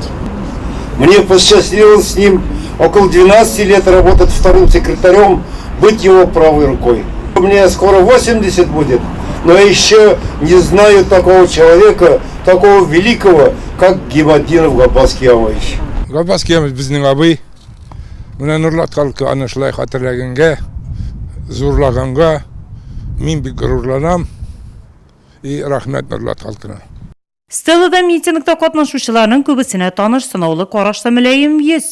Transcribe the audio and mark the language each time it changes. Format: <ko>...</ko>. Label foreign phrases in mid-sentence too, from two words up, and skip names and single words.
<ru>Мне посчастливилось с ним около 12 лет работать вторым секретарем, быть его правой рукой. Мне скоро 80 будет, но я еще не знаю такого человека, такого великого, как Гимадинов Гапаз Кыямович.</ru> <tt>Гапаз Кыямович безнең абый. Менә Нурлат халкы аны шулай хатırлаганга, зурлаганга мин бик горурланам и рәхмәт Нурлат халкына. Стеллада митингта катнашучыларның күбесенә таныш сынаулы карашлы мөлаем йөз.</tt>